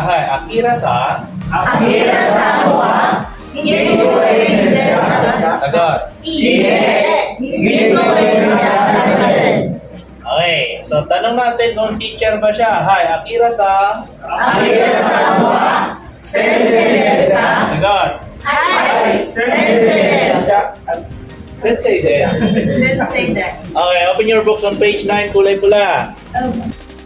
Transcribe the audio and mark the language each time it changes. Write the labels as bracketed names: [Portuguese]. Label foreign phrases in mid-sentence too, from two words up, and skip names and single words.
[Filipino] Hi, Akira-san. Sagot. Okay, so tanong natin kung teacher ba siya. Hi, Akira-san. Sagot. [Japanese] 先生です. [English] Okay, open your books on page 9, [Filipino] kulay pula.